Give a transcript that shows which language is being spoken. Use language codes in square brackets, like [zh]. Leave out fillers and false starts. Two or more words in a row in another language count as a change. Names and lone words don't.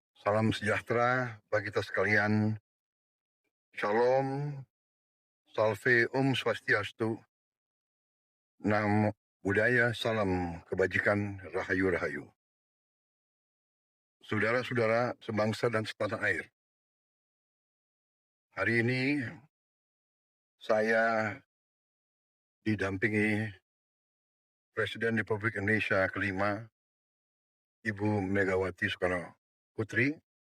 [id] Salam sejahtera bagi kita sekalian. Shalom, salve, swastiastu, [pi] namo buddhaya, [id] salam kebajikan, rahayu-rahayu. Saudara-saudara sebangsa dan setanah air. Hari ini saya didampingi Presiden Republik Indonesia kelima, Ibu Megawati Soekarno Putri,